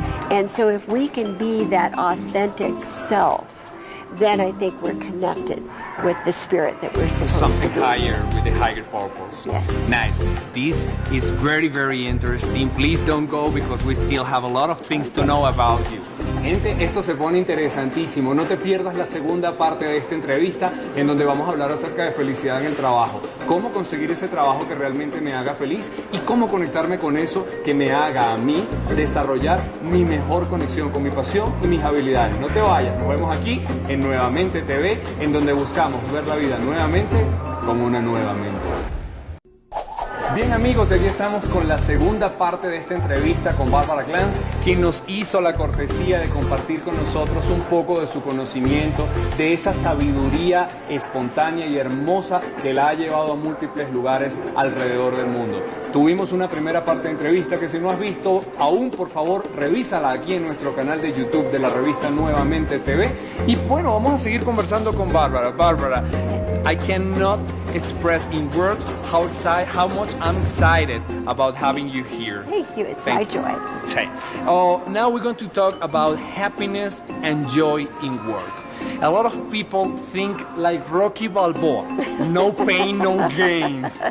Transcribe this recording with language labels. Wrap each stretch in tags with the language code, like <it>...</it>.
<en>And so if we can be that authentic self, then I think we're connected with the spirit that we're supposed Something to be. higher, with a higher purpose. Yes. Nice. This is very, very interesting. Please don't go because we still have a lot of things to know about you.</en> <es>Gente, esto se pone interesantísimo. No te pierdas la segunda parte de esta entrevista en donde vamos a hablar acerca de felicidad en el trabajo. Cómo conseguir ese trabajo que realmente me haga feliz y cómo conectarme con eso que me haga a mí desarrollar mi mejor conexión con mi pasión y mis habilidades. No te vayas, nos vemos aquí en Nuevamente TV, en donde buscamos ver la vida nuevamente como una nueva mente. Bien amigos, aquí estamos con la segunda parte de esta entrevista con Barbara Glanz, quien nos hizo la cortesía de compartir con nosotros un poco de su conocimiento, de esa sabiduría espontánea y hermosa que la ha llevado a múltiples lugares alrededor del mundo. Tuvimos una primera parte de entrevista que si no has visto aún, por favor, revísala aquí en nuestro canal de YouTube de la revista Nuevamente TV. Y bueno, vamos a seguir conversando con Barbara.</es> <en>Barbara, I cannot express in words how much I'm excited about having you here. Thank you, it's my joy. Okay. Now we're going to talk about happiness and joy in work. A lot of people think like Rocky Balboa, no pain, no gain.</en>